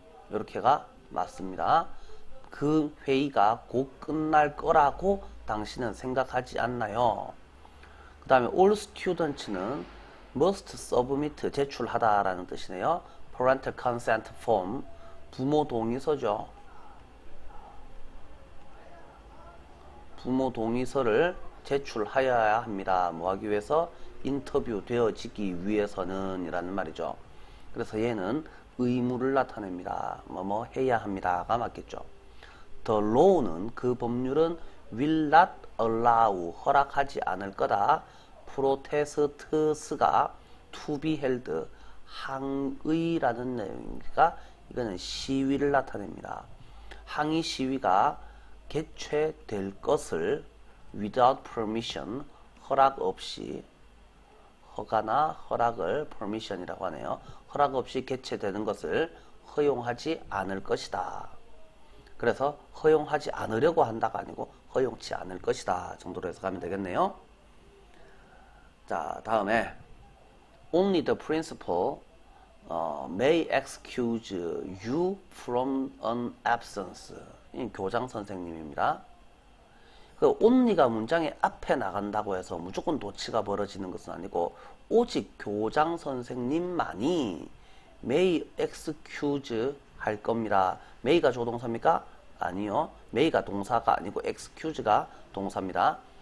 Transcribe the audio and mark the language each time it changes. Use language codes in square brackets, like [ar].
[ko] 이렇게가 맞습니다. 그 회의가 곧 끝날 거라고 당신은 생각하지 않나요? 그 다음에 all students는 [en] must submit [ko] 제출하다 라는 뜻이네요. [en] parental consent form [ko] 부모 동의서죠. 부모 동의서를 제출하여야 합니다. 뭐 하기 위해서? 인터뷰 되어지기 위해서는 이라는 말이죠. 그래서 얘는 의무를 나타냅니다. 뭐 해야 합니다가 맞겠죠. The law는 그 법률은 [en] will not allow [ko] 허락하지 않을 거다. protests가 [en] to be held [ko] 항의라는 내용이니까 이거는 시위를 나타냅니다. 항의 시위가 개최될 것을 [en] without permission [ko] 허락 없이 허가나 허락을 permission이라고 하네요. 허락 없이 개최되는 것을 허용하지 않을 것이다. 그래서 허용하지 않으려고 한다가 아니고 허용치 않을 것이다 정도로 해석하면 되겠네요. 자, 다음에 [en] only the principal may excuse you from an absence. [ko] 이 교장 선생님입니다. 그 only가 문장의 앞에 나간다고 해서 무조건 도치가 벌어지는 것은 아니고 오직 교장 선생님만이 [en] may excuse [ko] 할 겁니다. may가 조동사입니까? 아니요. may가 동사가 아니고 excuse가 동사입니다.